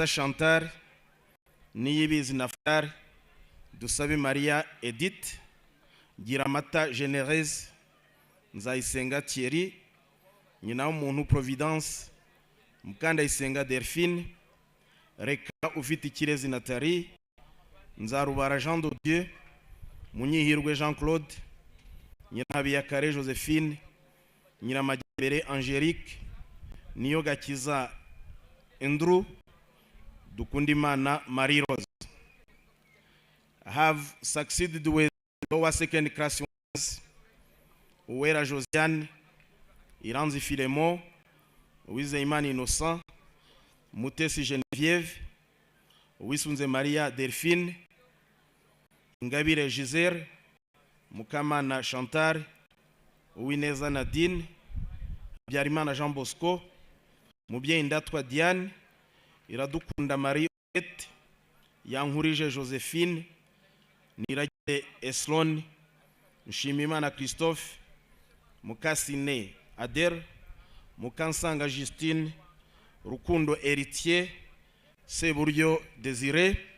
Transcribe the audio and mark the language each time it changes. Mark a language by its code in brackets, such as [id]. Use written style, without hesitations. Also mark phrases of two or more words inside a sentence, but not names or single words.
[rw] Chantal, Niyibizi Naftar, Dusabe Maria Edith, Giramata Generese, Nzayisenga Thierry, nyina w'umuntu Providence, Mukandayisenga Delphine, Reka ufite Kirezi Nathalie, Nzarubara Jean de Dieu, Munyihirwe Jean-Claude, Nyirabiyakare Josephine, Nyiramajyambere Angélique, Niyogakiza Andrew, Dukundimana Marie Rose. [en] Have succeeded with lower second class honors, [rw] Uwera Josiane, Iranzi Philemon, Uwizeyimana Innocent, Mutesi Geneviève, Uwisunze Maria Delphine, Ingabire Giselle, Mukamana Chantal, Uwineza Nadine, Habyarimana Jean Bosco, Mubyeyi Ndatwa Diane, Iradukunda Marie Odette, Yankurije Josephine, Niragire Eslon, Nshimiyimana Christophe, Mukasine Ader, Mukansanga Justine, Rukundo Héritier, Seburyo Désiré,